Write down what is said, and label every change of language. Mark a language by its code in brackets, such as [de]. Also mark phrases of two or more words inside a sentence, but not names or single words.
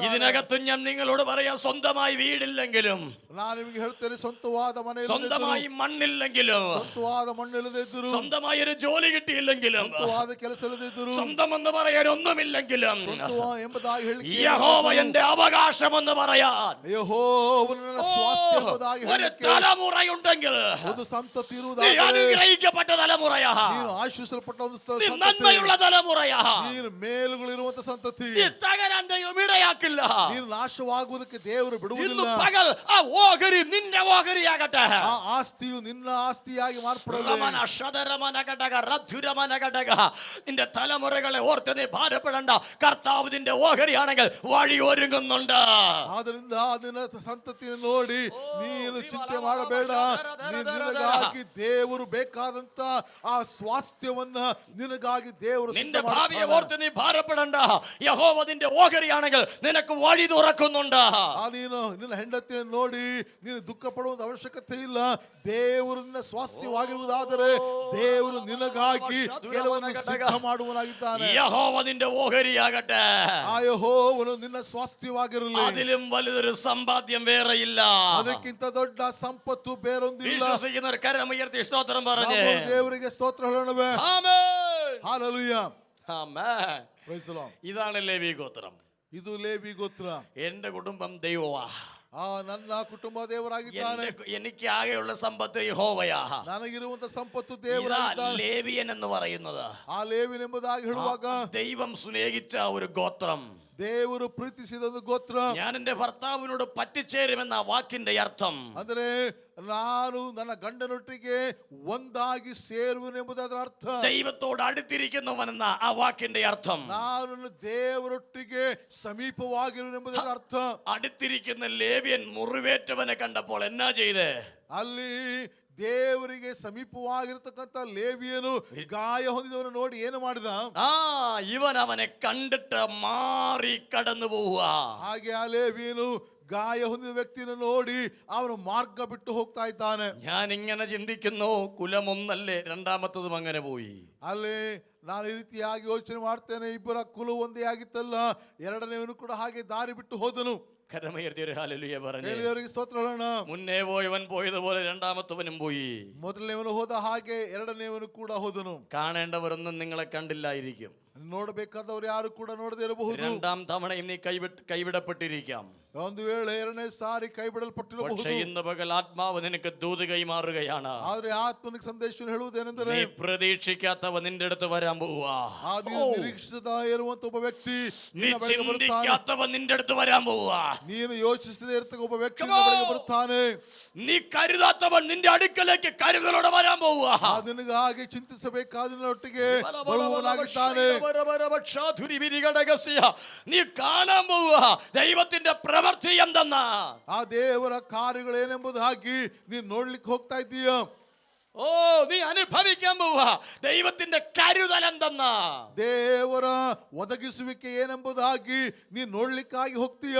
[ml] ഇതിനകത്തും ഞാൻ നിങ്ങളോട് പറയാം, സ്വന്തമായി വീടില്ലെങ്കിലും, [kn] ನಾನು ನಿಮಗೆ ಹೇಳ್ತೇನೆ, ಸ್ವಂತವಾದ ಮನೆ, [ml] സ്വന്തമായി മണ്ണില്ലെങ്കിലും, [kn] ಸ್ವಂತವಾದ ಮಣ್ಣಿಲ್ಲದೆ ಇದ್ದರು, [ml] സ്വന്തമായി ഒരു ജോലി കിട്ടിയില്ലെങ്കിലും, [kn] ಸ್ವಂತವಾದ ಕೆಲಸ ಇಲ್ಲದೆ ಇದ್ದರು, [ml] സ്വന്തം എന്ന് പറയാൻ ഒന്നുമില്ലെങ്കിലും, [kn] ಎಂಬುದಾಗಿ ಹೇಳಿ [ml] യഹോവ എന്റെ അവകാശം എന്ന് പറയാൻ [kn] ಯೆಹೋವನ ಸ್ವಾಸ್ಥ್ಯ ಎಂಬುದಾಗಿ [ml] ഒരു തലമുറയുണ്ടെങ്കിൽ, [kn] ಒಂದು ಸಂತತಿ [ml] നീ [kn] ಇರುವುದಾದರೆ [ml] അനുഗ്രഹിക്കപ്പെട്ട തലമുറയാ, [kn] ನೀನು ಆಶೀರ್ವದಿಸಲ್ಪಟ್ಟ ಒಂದು [ml] നീ [kn] ಸಂತತಿ, [ml] നന്മയുള്ള തലമുറയാ, [kn] ನೀನು ಮೇಲುಗಳಿರುವಂತ ಸಂತತಿ, [ml] നീ തകരാൻ ദൈവം ഇടയാക്കില്ല. [kn] ನೀನು നാಶವಾಗುವುದಕ್ಕೆ ದೇವರು [ml] ഇന്ന് [kn] ಬಿಡುವುದಿಲ್ಲ. [ml] പകൽ ആ ഓഹരി നിന്റെ ഓഹരിയാകട്ടെ. [kn] ಆ ಆಸ್ತಿಯು ನಿನ್ನ ಆಸ್ತಿಯಾಗಿ ಮಾರ್ಪಡಲಿ. [ml] നിന്റെ തലമുറകളെ ഓർത്ത് നീ ഭാരപ്പെടണ്ട. കർത്താവ് നിന്റെ ഓഹരിയാണെങ്കിൽ വഴി ഒരുങ്ങുന്നുണ്ട്. [kn] ಆದ್ದರಿಂದ ನಿನ್ನ ಸಂತತಿಯನ್ನು ನೋಡಿ ನೀನು ಚಿಂತೆ ಮಾಡಬೇಡ. ನಿನಗಾಗಿ ದೇವರು ಬೇಕಾದಂತ ಆ ಸ್ವಾಸ್ಥ್ಯವನ್ನ ನಿನಗಾಗಿ ದೇವರು [ml] നിന്റെ ഭാവിയെ ഓർത്ത് നീ ഭാരപ്പെടണ്ട. യഹോവ നിന്റെ ഓഹരിയാണെങ്കിൽ നിനക്ക് വഴി തുറക്കുന്നുണ്ട്. [kn] ನೀನು ನಿನ್ನ ಹೆಂಡತಿಯನ್ನು ನೋಡಿ ನೀನು ದುಃಖ ಪಡುವಂತ ಅವಶ್ಯಕತೆ ಇಲ್ಲ. ದೇವರು ನಿನ್ನ ಸ್ವಾಸ್ಥ್ಯವಾಗಿರುವುದಾದರೆ ದೇವರು ನಿನಗಾಗಿ ಕೆಲವನ್ನು ಸಿದ್ಧ ಮಾಡುವನಾಗಿದ್ದಾನೆ. [ml] യഹോവ നിന്റെ ഓഹരിയാകട്ടെ. [kn] ಆ ಯೆಹೋವನು ನಿನ್ನ ಸ್ವಾಸ್ಥ್ಯವಾಗಿರಲಿ. [ml] അതിലും വലുതൊരു സമ്പാദ്യം വേറെയില്ല. [kn] ಅದಕ್ಕಿಂತ ದೊಡ್ಡ ಸಂಪತ್ತು ಬೇರೊಂದಿಲ್ಲ. [ml] വിശ്വസിക്കുന്നവർ കരമുയർത്തി സ്തോത്രം പറഞ്ഞേ. [kn] ದೇವರಿಗೆ ಸ್ತೋತ್ರ ಹೇಳೋಣವೇ? [ml] ആമേൻ. [kn] ಹಾಲೆಲೂಯಾ. [ml] ആമേൻ. [en] Praise the Lord. [ml] ഇതാണ് ലേവി ഗോത്രം. [kn] ಇದು ಲೇವಿ ಗೋತ್ರ. [ml] എന്റെ കുടുംബം ദൈവവാ. [kn] ನನ್ನ ಕುಟುಂಬ ದೇವರಾಗಿದ್ದಾನೆ. [ml] എനിക്ക് ആകെയുള്ള സമ്പത്ത് യഹോവയാ. [kn] ನನಗಿರುವಂತ ಸಂಪತ್ತು [ml] ഇതാ [kn] ದೇವರಾಗಿದ್ದಾನೆ. [ml] ലേവിയൻ എന്ന് പറയുന്നത് [kn] ಆ ಲೇವಿಯನ್ ಎಂಬುದಾಗಿ ಹೇಳುವಾಗ [ml] ദൈവം സ്നേഹിച്ച ഒരു ഗോത്രം. [kn] ದೇವರು ಪ್ರೀತಿಸಿದ ಒಂದು ಗೋತ್ರ. [ml] ഞാൻ എന്റെ ഭർത്താവിനോട് പറ്റിച്ചേരുമെന്ന വാക്കിന്റെ അർത്ഥം [kn] ಅಂದರೆ ನಾನು ನನ್ನ ಗಂಡನೊಟ್ಟಿಗೆ ಒಂದಾಗಿ ಸೇರುವೆನೆಂಬುದರ ಅರ್ಥ. [ml] ദൈവത്തോട് അടുത്തിരിക്കുന്നവനെന്ന ആ വാക്കിന്റെ അർത്ഥം. [kn] ನಾನು ದೇವರೊಟ್ಟಿಗೆ ಸಮೀಪವಾಗಿರುವೆನೆಂಬುದರ ಅರ್ಥ. [ml] അടുത്തിരിക്കുന്ന ലേവ്യൻ മുറിവേറ്റവനെ കണ്ടപ്പോൾ എന്നാ ചെയ്തേ? [kn] ಅಲ್ಲಿ ದೇವರಿಗೆ ಸಮೀಪವಾಗಿರತಕ್ಕಂತ ಲೇವಿಯನು ಗಾಯ ಹೊಂದಿದವನು ನೋಡಿ ಏನು ಮಾಡಿದ? [ml] ಇವನ್ ಅವനെ കണ്ടിട്ട് മാറി കടന്നു പോവുക. [kn] ಹಾಗೆ ಆ ಲೇವಿಯನು ಗಾಯ ಹೊಂದಿದ ವ್ಯಕ್ತಿಯನ್ನು ನೋಡಿ ಅವನು ಮಾರ್ಗ ಬಿಟ್ಟು ಹೋಗ್ತಾ ಇದ್ದಾನೆ. [ml] ഞാൻ ഇങ്ങനെ ചിന്തിക്കുന്നു, കുലമൊന്നല്ലേ, രണ്ടാമത്തതും അങ്ങനെ പോയി. [kn] ಅಲ್ಲಿ ನಾನು ಈ ರೀತಿಯಾಗಿ ಯೋಚನೆ ಮಾಡ್ತೇನೆ, ಇಬ್ಬರ ಕುಲ ಒಂದೇ ಆಗಿತ್ತಲ್ಲ, ಎರಡನೇವನು ಕೂಡ ಹಾಗೆ ದಾರಿ ಬಿಟ್ಟು ಹೋದನು. [ml] കരമയർത്തിയൊരു ഹല്ലേലൂയ പറഞ്ഞു. [kn] ದೇವರಿಗೆ ಸ್ತೋತ್ರ ಹೇಳೋಣ. [ml] മുന്നേ പോയവൻ പോയതുപോലെ രണ്ടാമത്തവനും പോയി. [kn] ಮೊದಲನೇವನು ಹೋದ ಹಾಗೆ ಎರಡನೇವನು ಕೂಡ ಹೋದನು. [ml] കാണേണ്ടവരൊന്നും നിങ്ങളെ കണ്ടില്ലായിരിക്കും. [kn] ನೋಡಬೇಕಾದವರು ಯಾರು ಕೂಡ ನೋಡದೇ ಇರಬಹುದು. [ml] രണ്ടാം തവണയും നീ കൈവിടപ്പെട്ടിരിക്കാം. [kn] ಒಂದು ವೇಳೆ ಎರಡನೇ ಸಾರಿ ಕೈ ಬಿಡಲ್ಪಟ್ಟಿರಬಹುದು. [ml] പക്ഷേ ഇന്ന് പകൽ ആത്മാവ് നിനക്ക് ദൂത് കൈമാറുകയാണ്. [kn] ಆದ್ರೆ ಆತ್ಮನಿಗೆ ಸಂದೇಶ ಹೇಳುವುದೇನೆಂದರೆ, [ml] നീ പ്രതീക്ഷിക്കാത്തവ നിന്റെ അടുത്ത് വരാൻ പോവുക. [kn] ನಿರೀಕ್ಷಿಸದ ಇರುವಂತ ಒಬ್ಬ ವ್ಯಕ್ತಿ, [ml] നീ ചിന്തിക്കാത്തവ നിന്റെ അടുത്ത് വരാൻ പോവുക. [kn] ನೀನು ಯೋಚಿಸದೇ ಇರತಕ್ಕ ಒಬ್ಬ ವ್ಯಕ್ತಿ ನಿನ್ನ ಬಳಿಗೆ ಬರುತ್ತಾನೆ. [ml] നീ കരുതാത്തവൻ നിന്റെ അടുക്കലേക്ക് കരുതലോടെ വരാൻ പോവുക. [kn] ನಿನಗೆ ಹಾಗೆ ಚಿಂತಿಸಬೇಕಾದೊಟ್ಟಿಗೆ ಬರುವವನಾಗಿದ್ದಾನೆ. [ml] നീ കാണാൻ പോവുക ദൈവത്തിന്റെ പ്രവൃത്തി എന്തെന്നാ. [kn] ಆ ದೇವರ ಕಾರ್ಯಗಳೇನೆಂಬುದಾಗಿ ನೀನು ನೋಡ್ಲಿಕ್ಕೆ ಹೋಗ್ತಾ ಇದ್ದೀಯ. [ml] നീ അനുഭവിക്കാൻ പോവുക ദൈവത്തിന്റെ കരുതൽ എന്തെന്നാ. [kn] ದೇವರ ಒದಗಿಸುವಿಕೆ ಏನೆಂಬುದಾಗಿ ನೀನು ನೋಡ್ಲಿಕ್ಕಾಗಿ ಹೋಗ್ತೀಯ.